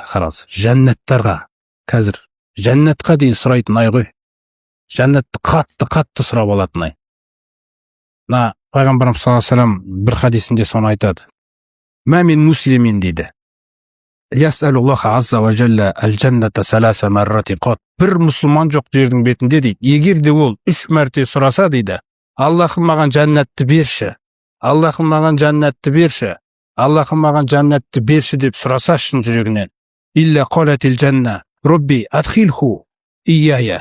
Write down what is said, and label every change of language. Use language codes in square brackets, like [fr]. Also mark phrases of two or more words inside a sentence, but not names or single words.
[kk] Қараңыз, жәннаттарға қазір жәннатқа дейін сұрайтын ай ғой. Жәннатты қатты сұрап алатын ай. Пайғамбарымыз [ar] صلى الله عليه وسلم [kk] бір хадисінде соны айтады. [ar] ما من مسلم дейді. يسأل الله عز وجل الجنة ثلاث مرات قط. [kk] Бір мұсылман жоқ жердің бетінде дейді. Егер де ол 3 мәрте сұраса дейді, Аллахым маған жәннатты берші. Аллахым маған жәннатты берші. Аллахым маған жәннатты берші деп сұраса шын жүрегінен. [ar] إلا قالت الجنة رب أدخله إياي.